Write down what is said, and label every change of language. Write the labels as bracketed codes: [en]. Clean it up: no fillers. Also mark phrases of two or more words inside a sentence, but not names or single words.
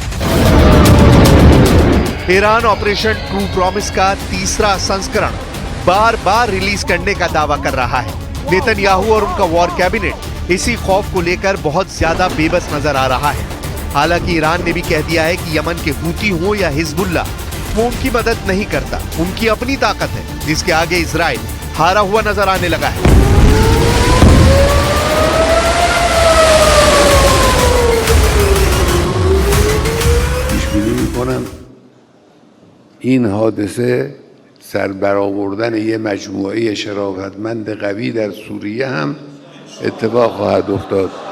[hi] ईरान ऑपरेशन ट्रू प्रॉमिस का तीसरा संस्करण बार बार रिलीज करने का दावा कर रहा है। नेतन्याहू और उनका [en] war cabinet [hi] इसी खौफ को लेकर बहुत ज्यादा बेबस नजर आ रहा है। हालांकि ईरान ने भी कह दिया है कि यमन के हूती हो या हिजबुल्लाह, वो उनकी मदद नहीं करता। उनकी अपनी ताकत है जिसके आगे इजराइल हारा हुआ नजर आने लगा है। [fa] این حادثه سربرآوردن یه مجموعه شرافتمند قوی در سوریه هم اتفاق خواهد افتاد.